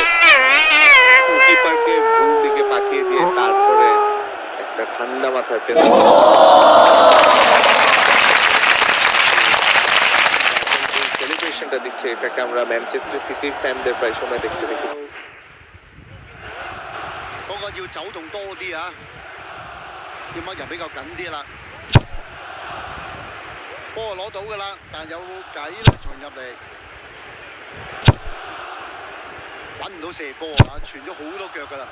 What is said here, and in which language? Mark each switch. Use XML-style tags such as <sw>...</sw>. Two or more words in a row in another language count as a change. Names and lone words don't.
<bn>কিপারকে ভুল দিকে পাঠিয়ে দিয়ে তারপরে একটা ঠান্ডা মাথায় পেনাল্টি সেলিব্রেশনটা দিচ্ছে, এটাকে আমরা ম্যানচেস্টার সিটির ফ্যানদের প্রায় সময় দেখতে দেখি।</bn> <yue>嗰個要走動多啲啊，要乜人比較緊啲啦。波攞到㗎啦，但有計咧傳入嚟，揾唔到射波啊，傳咗好多腳㗎啦。</yue>